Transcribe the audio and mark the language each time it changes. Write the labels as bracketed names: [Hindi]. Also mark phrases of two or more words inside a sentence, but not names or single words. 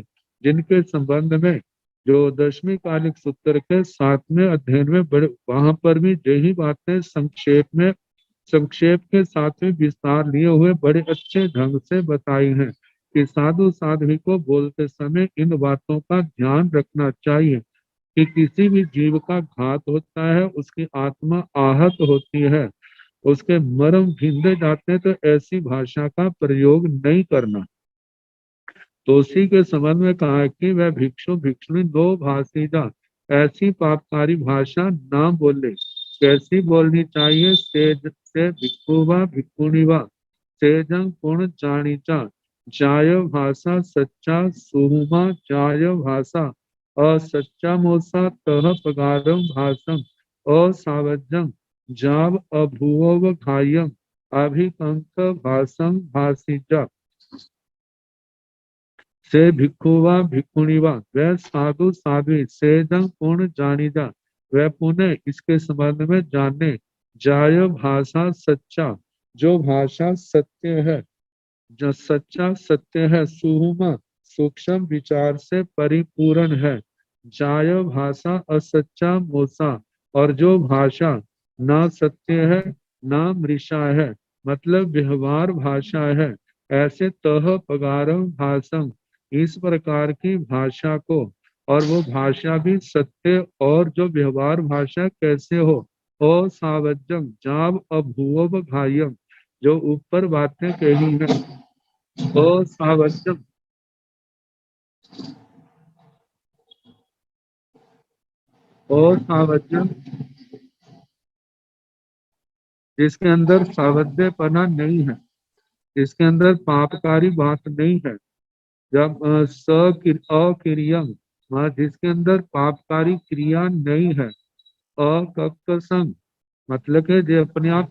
[Hindi] जिनके संबंध में जो 10वीं कालिक सूत्र के 7वें अध्ययन में बड़े, वहां पर भी यही बातें संक्षेप के साथ में विस्तार लिए हुए बड़े अच्छे ढंग से बताई हैं कि साधु साध्वी को बोलते समय इन बातों का ध्यान रखना चाहिए कि किसी भी जीव का घात होता है, उसकी आत्मा आहत होती है, उसके मर्म भिंदे जाते हैं, तो ऐसी भाषा का प्रयोग नहीं करना। तो उसी के संबंध में कहा है कि वह भिक्षु भिक्षुणी [Prakrit languages] दो भाषीजा, [Hindi] ऐसी पापकारी भाषा ना बोले। कैसी बोलनी चाहिए? [Prakrit languages] सेज से भिक्षुवा भिक्षुणीवा सेजंग पूर्ण जानीचा जाय भाषा सच्चा सुहुमा जाय भाषा असच्चा मोसा तह पगारम भाषम असावजम जाव अभुव घायम अभिकंक भाषम भाषिजा से भिक्षुवा भिक्षुणीवा [Hindi] वह साधु साध्वी [Prakrit languages] सेजंग पूर्ण जानीजा [Hindi] वह पुनः इसके संबंध में जाने [Prakrit languages] जाय भाषा सच्चा [Hindi] जो भाषा सत्य है, जो [Prakrit languages] सच्चा सत्य [Hindi] है, सुहुमा सूक्ष्म विचार से परिपूर्ण है, [Prakrit languages] जाय भाषा असच्चा मोसा [Hindi] और जो भाषा ना सत्य है ना मृषा है, मतलब व्यवहार भाषा है, ऐसे [Prakrit languages] तह पगारम भाषम [Hindi] इस प्रकार की भाषा को, और वो भाषा भी सत्य, और जो व्यवहार भाषा कैसे हो, [Prakrit languages] असावजम जाव अभुव घायम [Hindi] जो ऊपर बातें कही हैं, असावजम असावजम जिसके अंदर सावध्यपना नहीं है, जिसके अंदर पापकारी बात नहीं है, जब अक्रियम जिसके अंदर पापकारी क्रिया नहीं है, अकक्कसंग मतलब कि जो अपने आप